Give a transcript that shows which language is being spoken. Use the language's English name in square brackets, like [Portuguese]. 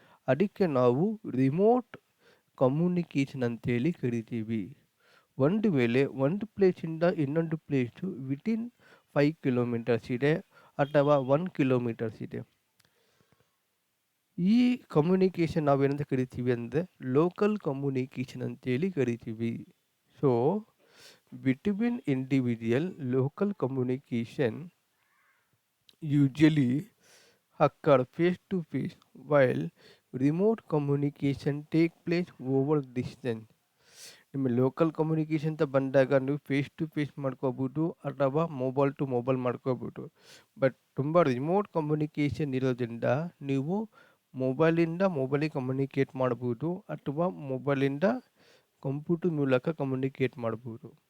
[Kannada] ಅದಕ್ಕೆ ನಾವು remote communication ಅಂತೇಳಿ ಕರಿತೀವಿ. ಒಂದು ವೇಳೆ ಒಂದು ಪ್ಲೇಸಿಂದ ಇನ್ನೊಂದು ಪ್ಲೇಸು ವಿತಿನ್ 5 ಕಿಲೋಮೀಟರ್ಸ್ ಇದೆ ಅಥವಾ 1 ಕಿಲೋಮೀಟರ್ಸ್ ಇದೆ, ಈ ಕಮ್ಯುನಿಕೇಷನ್ ನಾವೇನಂತ ಕರಿತೀವಿ ಅಂದರೆ ಲೋಕಲ್ ಕಮ್ಯುನಿಕೇಷನ್ ಅಂತೇಳಿ ಕರಿತೀವಿ. [English] So between individual local communication usually occur face to face, while remote communication take place over distance. [Kannada] ನಿಮ್ಮ ಲೋಕಲ್ ಕಮ್ಯುನಿಕೇಷನ್ ಅಂತ ಬಂದಾಗ ನೀವು ಫೇಸ್ ಟು ಫೇಸ್ ಮಾಡ್ಕೋಬೋದು ಅಥವಾ ಮೊಬೈಲ್ ಟು ಮೊಬೈಲ್ ಮಾಡ್ಕೋಬೋದು. ಬಟ್ ತುಂಬ ರಿಮೋಟ್ ಕಮ್ಯುನಿಕೇಷನ್ ಇರೋದ್ರಿಂದ ನೀವು ಮೊಬೈಲಿಂದ ಮೊಬೈಲಿಗೆ ಕಮ್ಯುನಿಕೇಟ್ ಮಾಡ್ಬೋದು ಅಥವಾ ಮೊಬೈಲಿಂದ ಕಂಪ್ಯೂಟರ್ ಮೂಲಕ ಕಮ್ಯುನಿಕೇಟ್ ಮಾಡ್ಬೋದು.